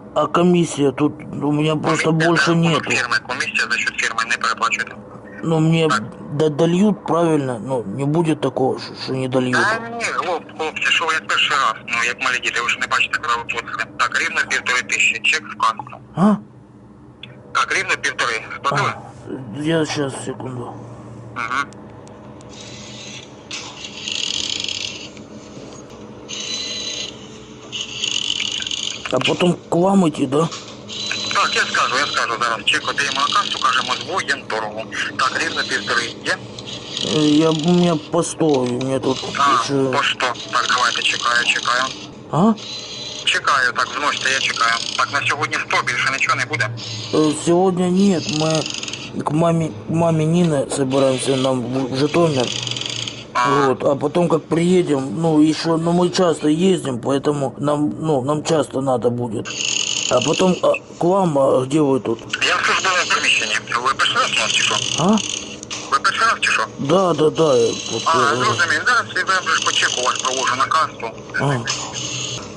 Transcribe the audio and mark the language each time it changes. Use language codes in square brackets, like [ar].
[uk] А комісія тут, у мене просто більше нету. Комісія [ru] за счет [uk] фірми не приплачуєте. Ну, мені додають, правильно? Ну, не буде такого, що не додають. Та ні, хлопці, що ви як перший раз, ну, як малі діти, ви ж не бачите, коли ви платите. Так, рівно 1500, чек в касу. А? Так, рівно 1500, сплатили? Я зараз, секунду. А потім к вам йти, да? Так, я скажу зараз. Чек отримаємо на касу, кажемо, з Воєнторгу. Так, рівно 1500, є? У мене по 100, у мене тут... А, ще... по 100. Так, давайте, чекаю. А? Чекаю, так, вносьте, я чекаю. Так, на сьогодні 100, більше нічого не буде? Сьогодні ні, ми к мамі Ніни збираємося, нам в Житомир. [ru] Вот, а потом как приедем, ну еще, ну мы часто ездим, поэтому нам часто надо будет. А потом к вам, а где вы тут? Я в [uk] службовом [ru] помещении. Вы пришли в Тишо? А? Вы пришли в Тишо? хорошо? Да, да, да. А, разумеется, да, связываем лишь по чеку, вас провожу на кассу.